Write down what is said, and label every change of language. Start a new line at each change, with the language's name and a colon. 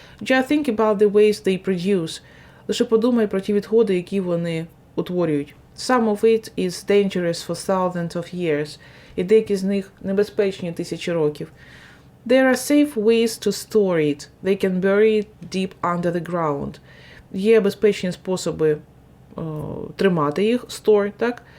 English: Just think about the waste they produce.
Ukrainian: Лише подумай про ті відходи, які вони утворюють.
English: Some of it is dangerous for thousands of years.
Ukrainian: І деякі з них небезпечні тисячі років.
English: There are safe ways to store it. They can bury it deep under the ground.
Ukrainian: Є безпечні способи тримати їх, store, так?